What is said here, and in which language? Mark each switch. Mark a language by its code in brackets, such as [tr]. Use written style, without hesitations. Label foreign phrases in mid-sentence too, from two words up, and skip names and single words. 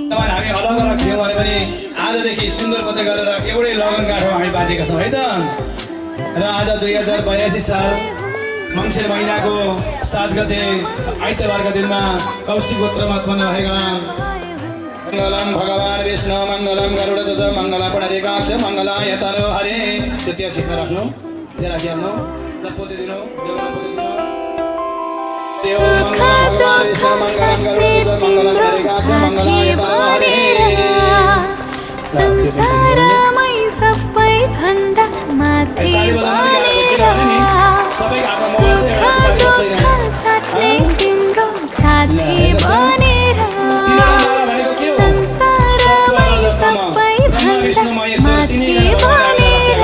[ne] हामी अलग अलग थियौँ भने पनि आजदेखि सुन्दर पत्ता गरेर एउटै लगन गाँठो हामी बाँधेका छौँ है त र आज 2082 साल मङ्सिर महिनाको 7 गते आइतबारका दिनमा कौशिक गोत्रमा उत्पन्न भएका [sa] मङ्गलम भगवान् विष्णु मङ्गलम गरुडध्वज मङ्गलम पुण्डरीकाक्ष मङ्गलाय तरो हरे [ne] त्यति छिट्न राख्नु त्यहाँ राखिहाल्नु र पोते दिनु देवमा पोते दिनु देव [sa] मङ्गलम भगवान् विष्णु मङ्गलम गरुडध्वज मङ्गलम पुण्डरीकाक्ष मङ्गलाय तरो हरे [ne] संसारमै सबै भन्दा माथि बनेर सुख दुःख साथै तिम्रो साथी बनेर संसारमै सबै भन्दा माथि बनेर